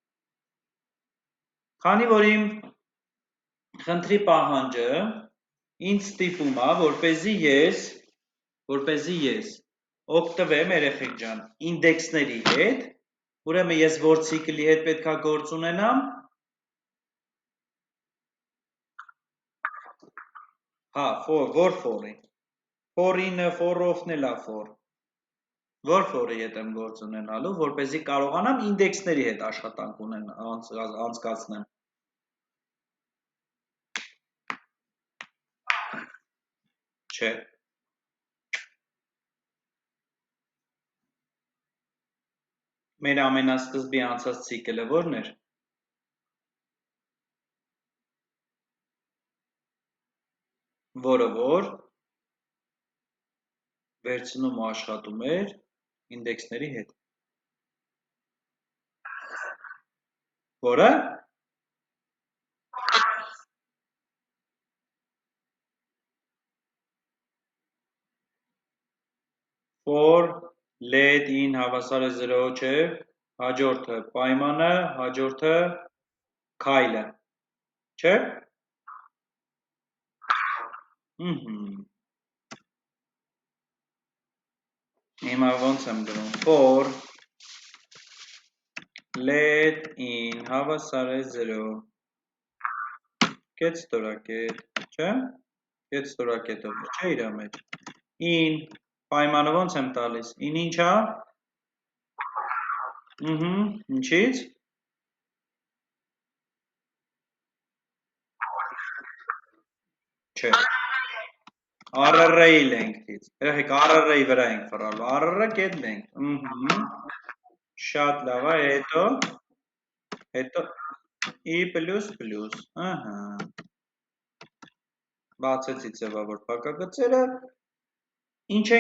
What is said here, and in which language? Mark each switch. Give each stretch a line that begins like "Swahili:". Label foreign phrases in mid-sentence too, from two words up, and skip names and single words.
Armenian: Քանի որ իմ խնդրի պահանջը ինձ ստիպում է, որպեսզի ես օգտվեմ երեխեք ջան ինդեքսների հետ, ուրեմն ես որ ցիկլի հետ պետքա գործ ունենամ, հա, որ for-ի, for-of-ն էլ է for, որ for-ի հետ եմ գործ ունենալու, որպեսզի կարողանամ ինդեքսների հետ աշխատանք անցկացնեմ։ Չէ։ Մեր ամենասկզբի անցած ցիկլը որն էր։ Որը որ վերցնում ու աշխատում էր ինդեքսների հետ։ Որը
English: for let in
Armenian: հավասար է 0 չէ, հաջորդը պայմանը, հաջորդը քայլը, չէ։ Հիմա ոնց եմ գրում, for
English: let in
Armenian: հավասար է 0, կետ ստորակետ, չէ, կետ ստորակետով չէ իրա մեջ, in, պայմանը ոնց եմ տալիս, in ինչա, ինչից, չէ, RR-ի length-ից, երեխեք RR-ի վրա ենք վրալու, RR-ը կետ length, շատ լավ է, հետո I++, բացեցի ձևավոր փակագծերը, ինչ են